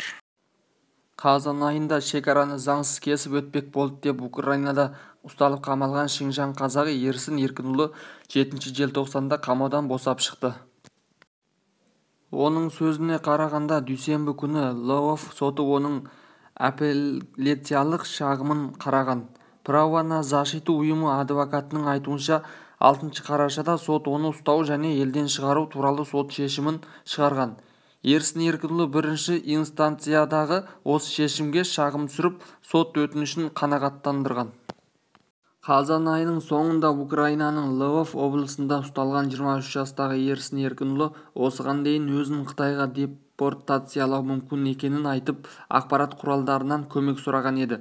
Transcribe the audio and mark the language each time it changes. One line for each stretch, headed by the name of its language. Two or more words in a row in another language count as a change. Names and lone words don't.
Kazakh: Қазан айында шекараны заңсыз кесіп өтпек болды деп Украинада ұсталып қамалған Шинжаң қазағы Ерсін Еркінұлы 7 желтоқсанда қамаудан босап шықты. Оның сөзіне қарағанда, дүйсенбі күні Львов соты оның апелляциялық шағымын қараған. Право на защиту ұйымы адвокатының айтуынша, 6 қарашада сот оны ұстау және елден шығару туралы сот шешімін шығарған. Ерсін Еркінұлы бірінші инстанциядағы осы шешімге шағым түсіріп, сот өтінішін қанағаттандырған. Қазан айының соңында Украинаның Львов облысында ұсталған 23 жастағы Ерсін Еркінұлы осыған дейін өзін Қытайға депортациялау мүмкін екенін айтып, ақпарат құралдарынан көмек сұраған еді.